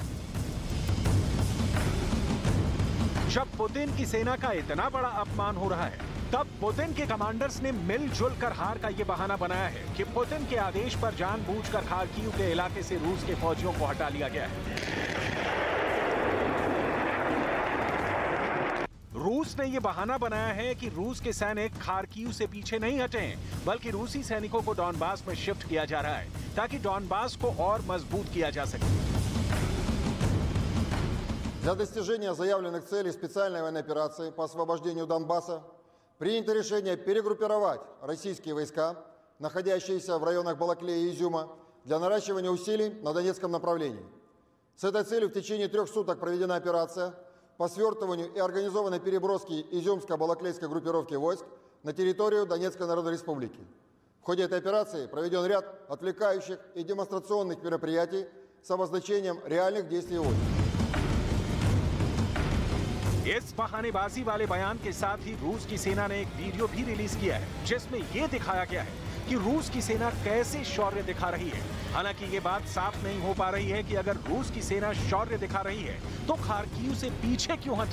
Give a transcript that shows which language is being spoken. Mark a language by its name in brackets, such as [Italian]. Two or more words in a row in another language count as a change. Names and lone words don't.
[Hindi] जब पुतिन की सेना का इतना बड़ा अपमान हो रहा है, तब पुतिन के कमांडर्स ने मिलजुल कर हार का ये बहाना बनाया है कि पुतिन के आदेश पर जानबूझकर खार्किव के इलाके से रूस के फौजियों को हटा लिया गया है। रूस ने ये बहाना बनाया है कि रूस के सैनिक खार्किव से पीछे नहीं हटे हैं, बल्कि रूसी सैनिकों को डॉनबास में शिफ्ट किया जा रहा है ताकि डॉनबास को और मजबूत किया जा सके। [Russian] Для достижения заявленных целей специальной военной операции по освобождению Донбасса принято решение перегруппировать российские войска, находящиеся в районах Балаклеи и Изюма, для наращивания усилий на Донецком направлении. С этой целью в течение 3 суток проведена операция по свертыванию и организованной переброске изюмско-балаклейской группировки войск на территорию Донецкой Народной Республики. В ходе этой операции проведен ряд отвлекающих и демонстрационных мероприятий с обозначением реальных действий войск. [Hindi] इस बहानेबाजी वाले बयान के साथ ही रूस की सेना ने एक वीडियो भी रिलीज किया है, जिसमें यह दिखाया गया है कि रूस की सेना कैसे शौर्य दिखा रही है। हालांकि ये बात साफ नहीं हो पा रही है कि अगर रूस की सेना शौर्य दिखा रही है तो खार्किव से पीछे क्यों हटी।